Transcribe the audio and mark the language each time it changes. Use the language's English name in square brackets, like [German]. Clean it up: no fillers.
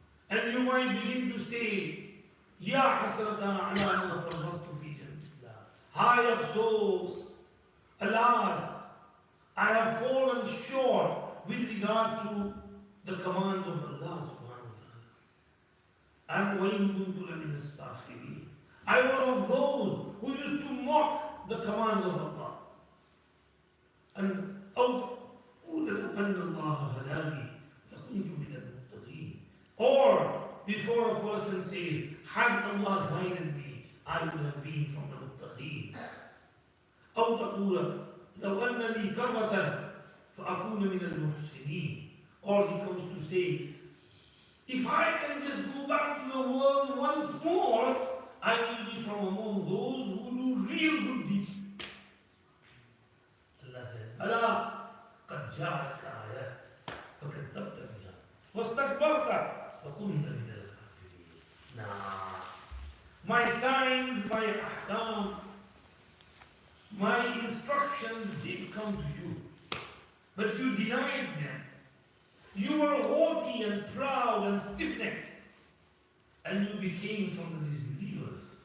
[English] And you might begin to say, [Arabic] Ya hasrata ala ma farrattu fi jannatillah. [Urdu] High afsos, [English] alas, I have fallen short with regards to the commands of Allah subhanahu wa ta'ala. [Arabic] And وَإِن كُنتُ لَمِنَ السَّاخِرِينَ. [English] I was of those who used to mock the commands of Allah. [Arabic] And أَوْ أَنَّ اللَّهَ هَدَانِي لَكُنْتُ مِنَ الْمُتَّقِينَ. [English] Or before a person says, had Allah guided me, I would have been from the muttaqeen. [Arabic] أو تقول لو أن لي كرة فأكون من المحسنين. [English] Or he comes to say, if I can just go back to the world once more, I will be from among those who do real good deeds. Allah said, [Arabic] ألا قد جاءتك آيات فكذبت بها واستكبرت وكنت من الكافرين. [English] Nah, my signs, my ahkam, my instructions did come to you, but you denied them. You were haughty and proud and stiff-necked, and you became from the disbelievers.